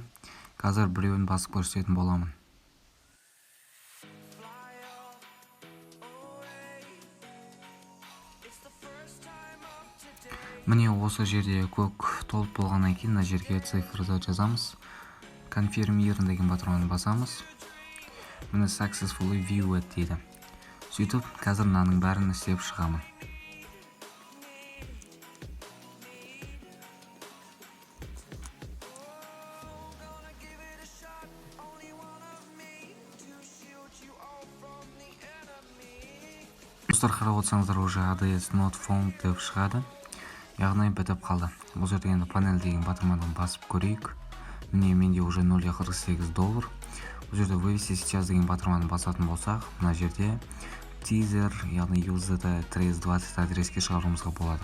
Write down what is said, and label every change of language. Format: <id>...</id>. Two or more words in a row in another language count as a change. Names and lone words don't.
<kk>Қазір біреуін басып көрсететін боламын. Міне осы жерде көк толып болғаннан кейін мына жерге цифрды жазамыз. Confirm деген батырманы басамыз. Міне</kk> <en>successfully viewed</en> <kk>дейді. Сөйтіп, қазір мынаның бәрін істеп шығамын. Достар, қарап отырсаңыздар, уже</kk> <en>ADS not found</en> <kk>деп шығады. Яғни бітіп қалды. Бұл жерде енді панель деген батырманы басып көрейік. Міне менде уже $0.48. Бұл жерде</kk> <ru>вывести сейчас</ru> <kk>деген батырманы басатын болсақ, мына жерде тизер, яғни USDT 320 адреске шығаруымызға болады.</kk>